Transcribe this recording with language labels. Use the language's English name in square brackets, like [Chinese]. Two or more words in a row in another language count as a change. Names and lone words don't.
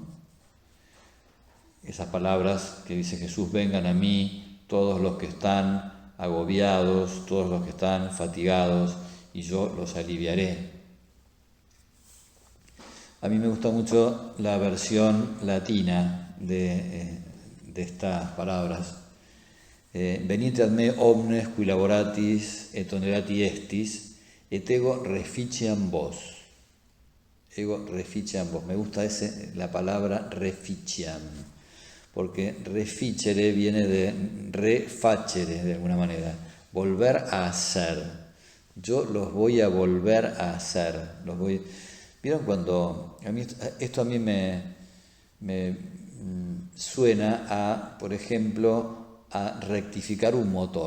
[Spanish] Esas palabras que dice Jesús: vengan a mí todos los que están agobiados, todos los que están fatigados, y yo los aliviaré. A mí me gusta mucho la versión latina de estas palabras. [Latin] Venite ad me omnes qui laboratis et onerati estis, et ego reficiam vos. Ego reficiam vos. [Spanish] Me gusta la palabra reficiam, porque reficere viene de refacere, de alguna manera, volver a hacer. Yo los voy a volver a hacer. ¿Vieron cuando esto a mí me suena a, por ejemplo, a rectificar un motor?